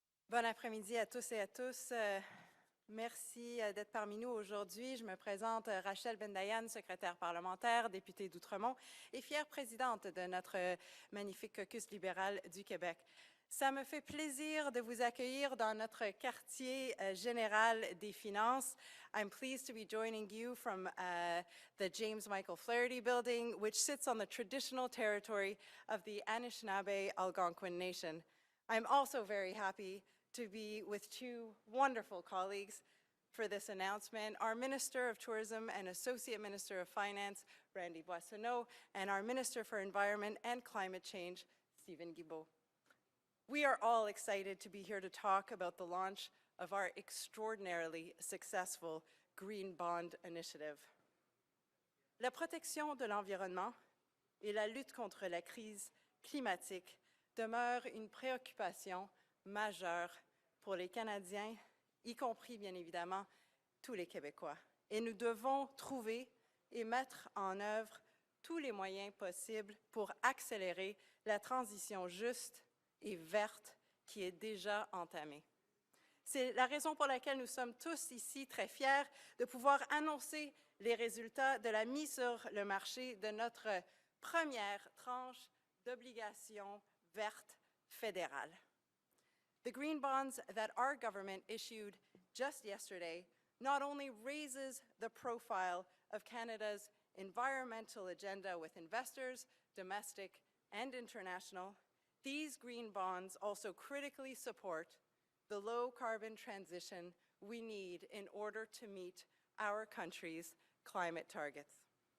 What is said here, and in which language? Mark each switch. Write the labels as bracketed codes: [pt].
[fr] Bon après-midi à tous et à tous. Merci d'être parmi nous aujourd'hui. Je me présente Rachel Bendayan, secrétaire parlementaire, députée d'Outremont et fière présidente de notre magnifique caucus libéral du Québec. Ça me fait plaisir de vous accueillir dans notre quartier général des finances. [en] I'm pleased to be joining you from the James Michael Flaherty building, which sits on the traditional territory of the Anishinaabe Algonquin Nation. I'm also very happy to be with two wonderful colleagues for this announcement, our Minister of Tourism and Associate Minister of Finance, Randy Boissonnault, and our Minister for Environment and Climate Change, Steven Guilbeault. We are all excited to be here to talk about the launch of our extraordinarily successful Green Bond Initiative. [fr] La protection de l'environnement et la lutte contre la crise climatique demeurent une préoccupation majeure pour les Canadiens, y compris bien évidemment tous les Québécois. Et nous devons trouver et mettre en œuvre tous les moyens possibles pour accélérer la transition juste et verte qui est déjà entamée. C'est la raison pour laquelle nous sommes tous ici très fiers de pouvoir annoncer les résultats de la mise sur le marché de notre première tranche d'obligations vertes fédérales. [en] The green bonds that our government issued just yesterday not only raises the profile of Canada's environmental agenda with investors, domestic and international, these green bonds also critically support the low-carbon transition we need in order to meet our country's climate targets.